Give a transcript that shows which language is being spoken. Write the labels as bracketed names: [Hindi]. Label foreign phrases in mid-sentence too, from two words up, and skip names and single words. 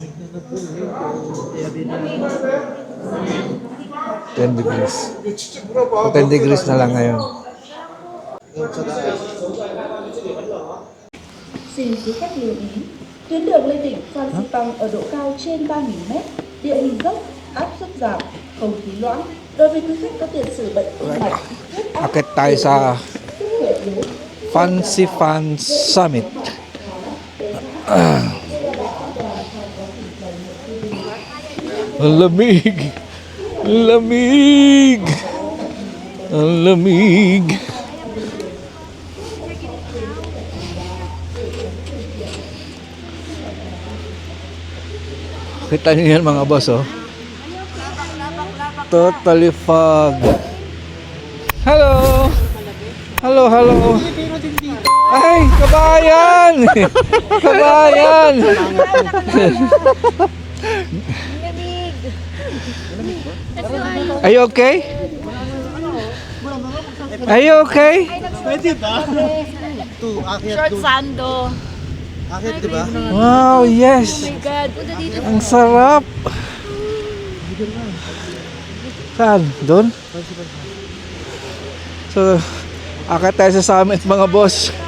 [English] 10 degrees. 10 degrees [Filipino] na lang ngayon. [Vietnamese] Xin quý khách lưu ý, tuyến đường lên đỉnh Phan Xipang ở độ cao trên 3.000 m, địa hình dốc, áp suất giảm, không khí loãng. Đối với quý khách có tiền sử bệnh tim mạch, huyết áp, [Filipino] Akit tayo sa [Vietnamese] sức khỏe yếu, [Filipino] Fancy Fan Summit. Ang lamig! Ang lamig! Ang lamig! Kita niyo yan mga boss, oh. Totally fog. [English] Hello! Hello, hello! [Filipino] Ay, kabayan! Kabayan! [English] Are you okay? Are you okay? [Filipino] Pwede ba? Ito, akyat [English] Short [Filipino] doon. sando. Akyat, di ba? [English] Wow, yes! [Filipino] God, punta dito. Ang sarap! Saan? Doon? So, akit tayo sa summit mga boss.